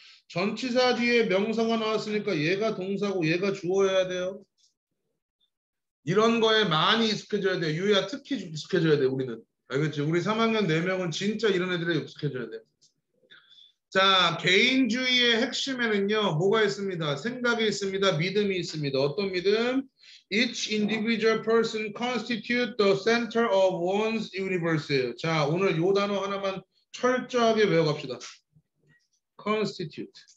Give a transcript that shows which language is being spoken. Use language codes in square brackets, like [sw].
[ko] 전치사 뒤에 명사가 나왔으니까 얘가 동사고 얘가 주어여야 돼요. 이런 거에 많이 익숙해져야 돼요. 유야 특히 익숙해져야 돼요, 우리는. 알겠지? 우리 3학년 4명은 진짜 이런 애들에 익숙해져야 돼요. 자, 개인주의의 핵심에는요, 뭐가 있습니다? 생각이 있습니다. 믿음이 있습니다. 어떤 믿음? [en] Each individual person constitute the center of one's universe예요. [ko] 자, 오늘 요 단어 하나만 철저하게 외워갑시다. [en] constitute.